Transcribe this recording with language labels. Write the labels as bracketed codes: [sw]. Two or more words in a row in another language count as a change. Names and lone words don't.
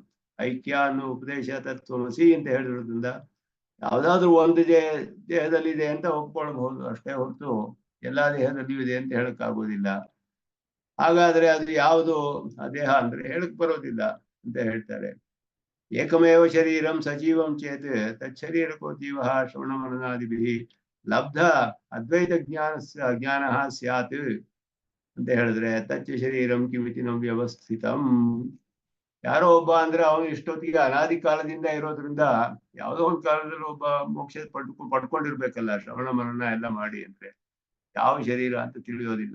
[kn] ಐಕ್ಯ ಅನ್ನೋ ಉಪದೇಶ ತತ್ವಮಸಿ ಅಂತ ಹೇಳಿರೋದ್ರಿಂದ ಯಾವ್ದಾದ್ರು ಒಂದು ದೇಹದಲ್ಲಿದೆ ಅಂತ ಒಪ್ಕೊಳ್ಬಹುದು ಅಷ್ಟೇ ಹೊರತು ಎಲ್ಲಾ ದೇಹದಲ್ಲಿಯೂ ಇದೆ ಅಂತ ಹೇಳಕ್ಕಾಗೋದಿಲ್ಲ. ಹಾಗಾದ್ರೆ ಅದು ಯಾವುದು ಆ ದೇಹ ಅಂದ್ರೆ ಹೇಳಕ್ ಬರೋದಿಲ್ಲ ಅಂತ ಹೇಳ್ತಾರೆ. [sa] ಏಕಮೇವ ಶರೀರಂ ಸಜೀವಂ ಚೇತ್ ತಚ್ಚರೀರಕೋ ಜೀವ ಶ್ರವಣ ಮನನಾದಿಭಿಃ ಲಬ್ಧ ಅದ್ವೈತ ಜ್ಞಾನ ಸ್ಯಾತ್ [kn] ಅಂತ ಹೇಳಿದ್ರೆ [sa] ತಚ್ಚ ಶರೀರಂ ಕಿಮಿತಿ ನಂ ವ್ಯವಸ್ಥಿತಂ. [kn] ಯಾರೋ ಒಬ್ಬ ಅಂದ್ರೆ ಅವನು ಇಷ್ಟೊತ್ತಿಗೆ ಅನಾದಿ ಕಾಲದಿಂದ ಇರೋದ್ರಿಂದ ಯಾವುದೋ ಒಂದು ಕಾಲದಲ್ಲಿ ಒಬ್ಬ ಮೋಕ್ಷ ಪಡ್ಕೊಂಡಿರ್ಬೇಕಲ್ಲ ಶ್ರವಣ ಮನನ ಎಲ್ಲ ಮಾಡಿ. ಅಂದ್ರೆ ಯಾವ ಶರೀರ ಅಂತ ತಿಳಿಯೋದಿಲ್ಲ.